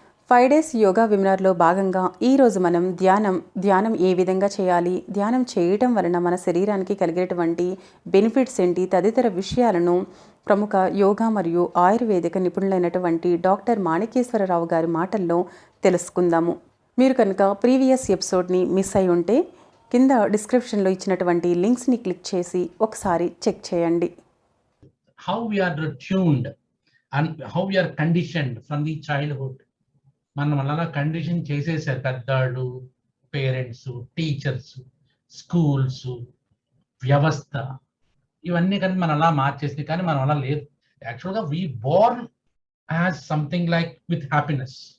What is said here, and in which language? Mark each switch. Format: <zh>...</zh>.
<te>5 days yoga వెబినార్లో భాగంగా ఈరోజు మనం ధ్యానం ఏ విధంగా చేయాలి, ధ్యానం చేయటం వలన మన శరీరానికి కలిగేటువంటి బెనిఫిట్స్ ఏంటి తదితర విషయాలను ప్రముఖ యోగా మరియు ఆయుర్వేదిక నిపుణులైనటువంటి డాక్టర్ మాణికేశ్వరరావు గారి మాటల్లో తెలుసుకుందాము. మీరు కనుక ప్రీవియస్ ఎపిసోడ్ని మిస్ అయి ఉంటే కింద డిస్క్రిప్షన్లో ఇచ్చినటువంటి లింక్స్ని క్లిక్ చేసి ఒకసారి చెక్ చేయండి.</te> <en>How we are tuned and how we are conditioned from the childhood.</en> <te>మనం అలా కండిషన్ చేసేసారు పెద్దవాళ్ళు, పేరెంట్స్, టీచర్స్, స్కూల్స్, వ్యవస్థ ఇవన్నీ కానీ మనం అలా మార్చేసింది. కానీ మనం అలా లేదు.</te> <en>యాక్చువల్గా we born as something like with happiness.</en>